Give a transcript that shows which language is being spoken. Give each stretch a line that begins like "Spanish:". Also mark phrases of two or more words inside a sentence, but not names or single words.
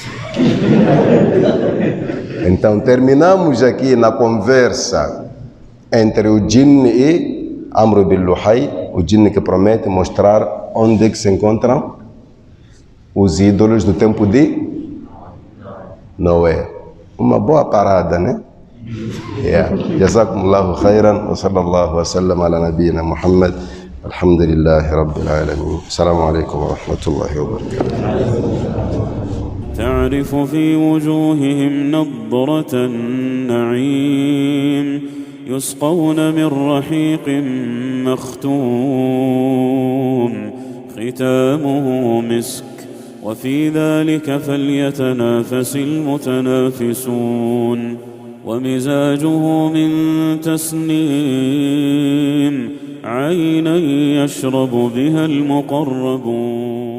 Portuguese: Então terminamos aqui na conversa entre o Jinni e Amr bin Luhay. O Jinni que promete mostrar onde que se encontram os ídolos do tempo de Noé. Uma boa parada, né?
Arabic: جزاكم الله خيرا وصلى الله وسلم على نبينا محمد. الحمد لله رب العالمين. السلام عليكم ورحمة الله وبركاته. تعرف في وجوههم نضرة النعيم يسقون من رحيق مختوم ختامه مسك وفي ذلك فليتنافس المتنافسون ومزاجه من تسنيم عينا يشرب بها المقربون